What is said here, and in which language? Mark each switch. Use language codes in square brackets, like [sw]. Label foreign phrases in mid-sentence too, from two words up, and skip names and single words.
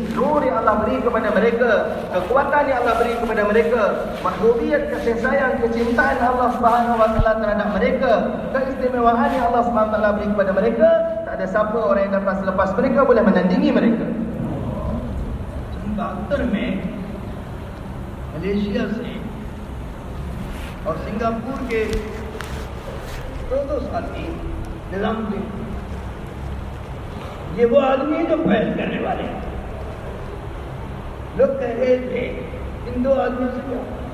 [ms] Nur yang Allah beri kepada mereka, kekuatan yang Allah beri kepada mereka, mahbubiyat, kasih sayang, kecintaan Allah [ar] سبحانه وتعالى [ms] terhadap mereka, keistimewaan yang Allah [ar] سبحانه وتعالى [ms] beri kepada mereka, tak ada siapa orang yang dapat selepas mereka boleh menandingi mereka. [ur] 72 میں ملیشیا سے اور سنگاپور کے دو ساتھی نظام الدین، یہ وہ آدمی جو پہل کرنے والے ہیں. لوگ کہہ رہے تھے ان دو آدمیوں سے کیا?